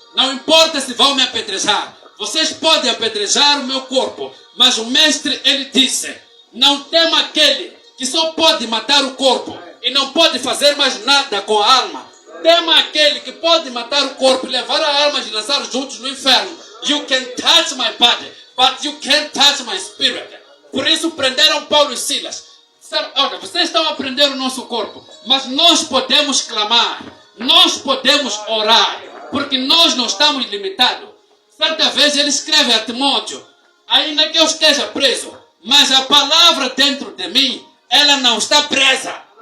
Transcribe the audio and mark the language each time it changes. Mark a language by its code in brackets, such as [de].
[pt] Não importa se vão me apedrejar. Vocês podem apedrejar o meu corpo. Mas o mestre, ele disse, não tema aquele que só pode matar o corpo e não pode fazer mais nada com a alma. Tema aquele que pode matar o corpo e levar a alma e lançar juntos no inferno. [en] You can touch my body, but you can't touch my spirit. [pt] Por isso prenderam Paulo e Silas. Olha, vocês estão a prender o nosso corpo, mas nós podemos clamar, nós podemos orar. Porque nós não estamos limitados. Certa vez ele escreve a Timóteo, ainda que eu esteja preso, mas a palavra dentro de mim, ela não está presa.